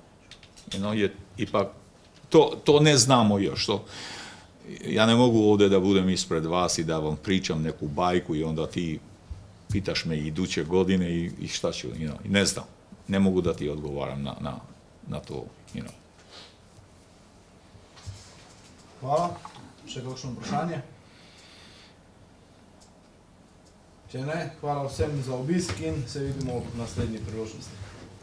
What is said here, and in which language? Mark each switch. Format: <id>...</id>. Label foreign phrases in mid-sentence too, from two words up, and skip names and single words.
<hr>Jer ipak, to ne znamo još. Ja ne mogu ovdje da budem ispred vas i da vam pričam neku bajku i onda ti pitaš me iduće godine i šta ću, ne znam. Ne mogu da ti odgovaram na to.</hr> <sl>Hvala. Še kakšno vprašanje? Če ne, hvala vsem za obisk in se vidimo ob naslednji priložnosti.</sl>